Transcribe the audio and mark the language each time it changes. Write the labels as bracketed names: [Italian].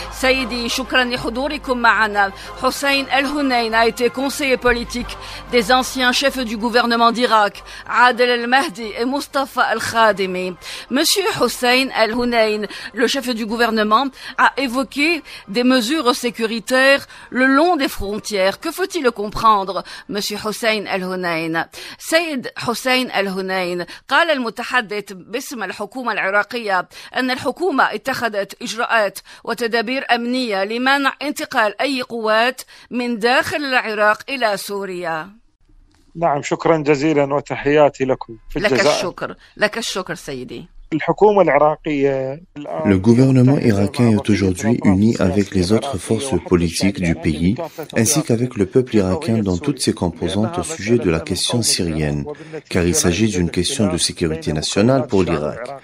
[French] Saïdi, [Arabic] shukran li hudurikum ma'ana. [French] Hossein El-Hunayn a été conseiller politique des anciens chefs du gouvernement d'Irak, Adel El-Mahdi et Mustafa El-Khadimi. Monsieur Hossein El-Hunayn, le chef du gouvernement, a évoqué des mesures sécuritaires le long des frontières. Que faut-il comprendre, Monsieur Hossein El-Hunayn? [Arabic] Saïd Hossein El-Hunayn, قال المتحدث باسم الحكومة العراقية أن الحكومة اتخذت إجراءات وتدابير أمنية لمنع انتقال أي قوات من داخل العراق إلى سوريا. نعم، شكرا جزيلا وتحياتي لكم في الجزائر. لك الشكر سيدي. [French] Le gouvernement irakien est aujourd'hui uni avec les autres forces politiques du pays, ainsi qu'avec le peuple irakien dans toutes ses composantes au sujet de la question syrienne, car il s'agit d'une question de sécurité nationale pour l'Irak.